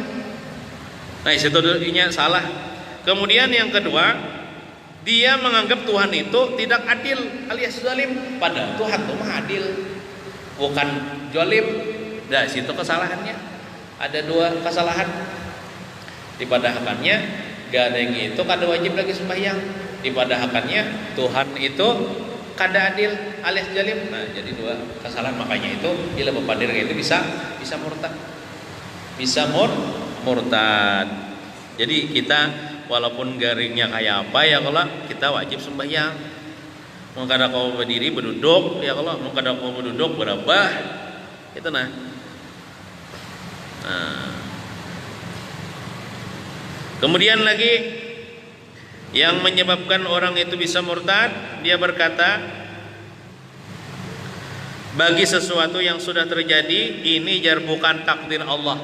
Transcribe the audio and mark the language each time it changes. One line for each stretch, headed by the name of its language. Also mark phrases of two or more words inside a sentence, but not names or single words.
Indonesian: Nah itu dulunya salah. Kemudian yang kedua, dia menganggap Tuhan itu tidak adil alias zalim. Padahal Tuhan itu mah adil, bukan zalim. Nah situ kesalahannya. Ada dua kesalahan.
Banjar: Dipadahakannya garing itu kada wajib lagi sembahyang. Dipadahakannya Tuhan itu kada adil alias zalim. Nah jadi dua kesalahan, makanya itu bila bepadir itu bisa murtad. bisa murtad. Jadi kita walaupun garingnya kayak apa ya kalau kita wajib sembahyang. Mau kada kau berdiri berduduk ya kalau mau kada kau berduduk berapa itu nah.
Indonesian: Kemudian lagi yang menyebabkan orang itu bisa murtad, dia berkata, bagi sesuatu yang sudah terjadi ini jar bukan takdir Allah.